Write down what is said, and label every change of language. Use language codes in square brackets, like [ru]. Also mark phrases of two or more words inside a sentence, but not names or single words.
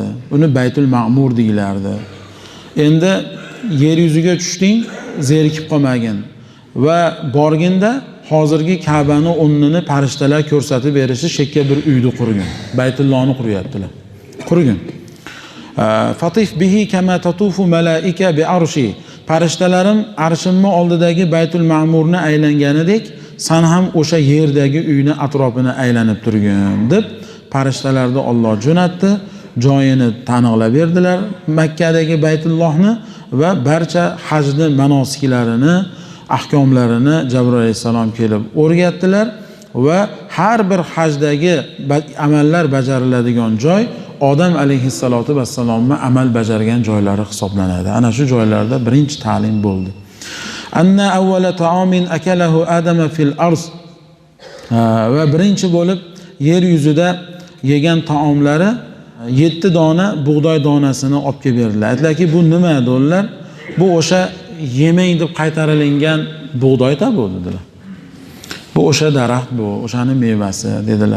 [uz] Uni Baytul Ma'mur deyilardi. Endi yer yuziga tushding, zerikib qolmagin va borginda hozirgi Ka'bani o'rnini farishtalar ko'rsatib berishi shekka bir uyni qurgin. Baytullohni quryaptilar. Qurgin. [ar] Fatif bihi kama tatufu malaika bi arshi. [uz] Farishtalarim arshimning oldidagi Baytul Ma'murni aylanganidek san ham o'sha yerdagi uyni atrofini aylanib turgin deb farishtalarni Alloh jo'natdi. Joyini taniqlab berdilar Makkadagi Baytullohni va barcha hajni manosiklarini, ahkomlarini Jabroil alayhisalom kelib o'rgatdilar va har bir hajdagi amallar bajariladigan joy Odam alayhissalatu vassalomning amal bajargan joylari hisoblanadi. Ana shu joylarda birinchi ta'lim bo'ldi. [ar] Anna awwala ta'amin akalahu Adama fil ard. [uz] Va birinchi bo'lib yer yuzida yegan taomlari 7 dona bug'doy donasini olib kelib berdilar. Aytdilarki, bu nima dedilar? Bu o'sha yemang deb qaytarilingan bug'doy-da bu dedilar. Bu o'sha daraxt, bu o'shaning mevasi dedilar.